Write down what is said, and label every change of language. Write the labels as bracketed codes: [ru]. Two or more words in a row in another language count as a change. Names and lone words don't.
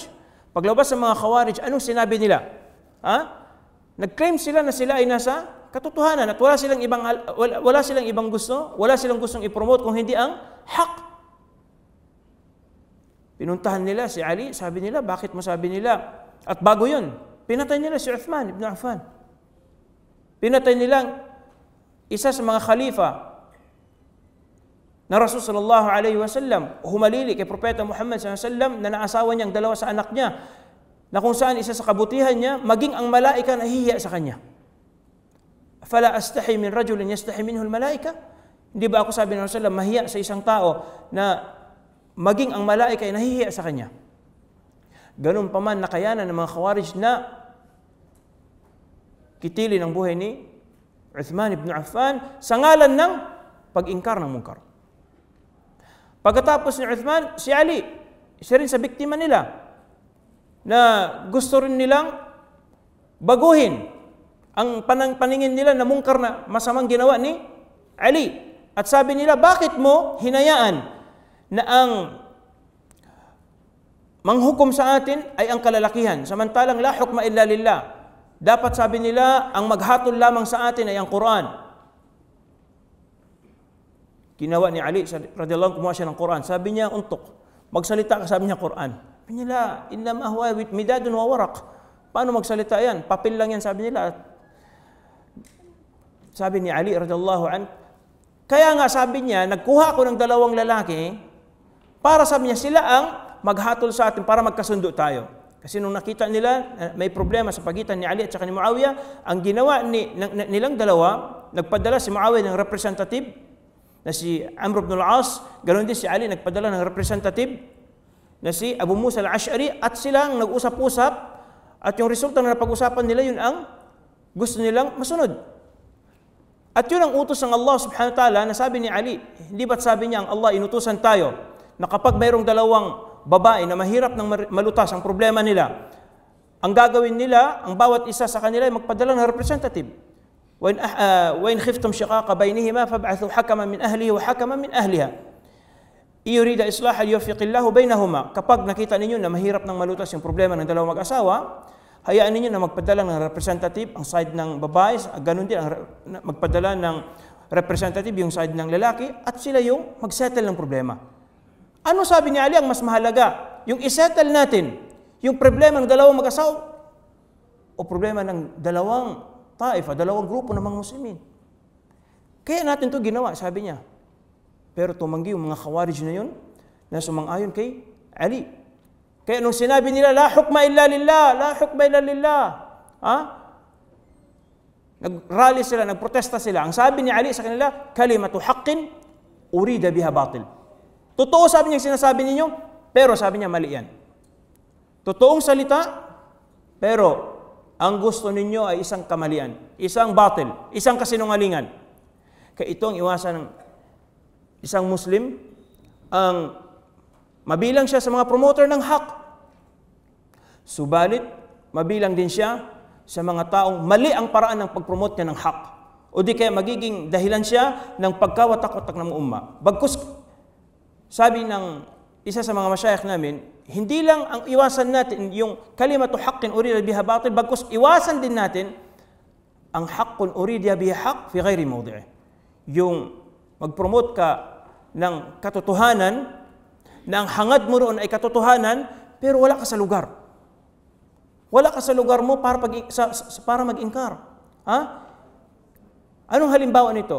[tl] Paglabas ang mga Khawarij, anong sinabi nila? Nag-claim sila na sila ay nasa katotohanan at wala silang ibang gusto, wala silang gustong i-promote kung hindi ang haq. Pinuntahan nila si Ali, sabi nila, bakit mo sabi nila? At bago yun, pinatay nila si Uthman ibn Affan. Pinatay nila isa sa mga khalifa na Rasul [ar] صلى الله عليه وسلم, [tl] humalili kay Propeta Muhammad [ar] صلى الله عليه وسلم [tl] na naasawa niyang dalawa sa anak niya, na kung saan isa sa kabutihan niya, maging ang malaika nahihiya sa kanya. [ar] أفلا أستحي من رجل تستحي منه الملائكة? [tl] Hindi ba ako, sabi ng Rasulullah, mahiya sa isang tao na maging ang malaika ay nahihiya sa kanya? Ganun pa man nakayanan ng mga Khawarij na kitilin ang buhay ni Uthman ibn Affan sa ngalan ng pag-ingkar ng mungkar. Pagkatapos ni Uthman, si Ali, isa rin sa biktima nila na gusto rin nilang baguhin ang paningin nila na mungkar na masamang ginawa ni Ali. At sabi nila, bakit mo hinayaan na ang manghukom sa atin ay ang kalalakihan, samantalang [ar] لا حكم إلا لله. [tl] Dapat, sabi nila, ang maghatol lamang sa atin ay ang Quran. Ginawa ni Ali [ar] رضي الله عنه, [tl] kumuha siya ng Quran. Sabi niya, magsalita ka, sabi niya Quran. Sabi nila, [ar] إنما هو مداد وورق. [tl] Paano magsalita yan? Papel lang yan, sabi nila. Sabi ni Ali [ar] رضي الله عنه, [tl] kaya nga sabi niya, nagkuha ko ng dalawang lalaki para, sabi niya, sila ang maghatol sa atin para magkasundo tayo. Kasi nung nakita nila may problema sa pagitan ni Ali at saka ni Muawiyah, ang ginawa nilang dalawa, nagpadala si Muawiyah ng representative na si Amr ibn al-As, ganoon din si Ali nagpadala ng representative na si Abu Musa al-Ash'ari, at silang nag-usap-usap, at yung resulta na napag-usapan nila, yun ang gusto nilang masunod. At yun ang utos ng Allah [ar] سبحانه وتعالى [tl] na sabi ni Ali, hindi ba't sabi niya ang Allah, inutusan tayo na kapag mayroong dalawang babae na mahirap ng malutas ang problema nila, ang gagawin nila, ang bawat isa sa kanila ay magpadala ng representative. [ar] وإن خفتم شقاق بينهما فابعثوا حكما من أهله وحكما من أهلها. إن يريدا إصلاحا يوفق الله بينهما. [tl] Kapag nakita ninyo na mahirap nang malutas yung problema ng dalawang mag-asawa, hayaan ninyo na magpadala ng representative ang side ng babae, ganun din magpadala ng representative yung side ng lalaki, at sila yung mag-settle ng problema. Ano sabi ni Ali ang mas mahalaga? Yung isettle natin yung problema ng dalawang mag-asawa o problema ng dalawang taifa, dalawang grupo ng mga Muslimin? Kaya natin to ginawa, sabi niya. Pero tumanggi yung mga Khawarij na yun na sumang-ayon kay Ali. Kaya nung sinabi nila, [ar] لا حكم إلا لله لا حكم إلا لله, [tl] nag-rally sila, nagprotesta sila. Ang sabi ni Ali sa kanila, [ar] كلمة حق أريد بها باطل. [tl] Totoo sabi niya sinasabi ninyo, pero sabi niya mali yan. Totoong salita, pero ang gusto ninyo ay isang kamalian, isang batil, isang kasinungalingan. Kaya ito ang iwasan ng isang Muslim, ang mabilang siya sa mga promoter ng hak. Subalit, mabilang din siya sa mga taong mali ang paraan ng pag-promote niya ng hak. O di kaya magiging dahilan siya ng pagkawatak-watak ng umma. Bagkus, sabi ng isa sa mga masyayikh namin, hindi lang ang iwasan natin yung [ar] كلمة حق أريد بها باطل, [tl] bagkus iwasan din natin ang [ar] حق أريد بها حق في غير موضعه. [tl] Yung mag-promote ka ng katotohanan, na ang hangad mo roon ay katotohanan, pero wala ka sa lugar. Wala ka sa lugar mo para mag-ingkar. Anong halimbawa nito?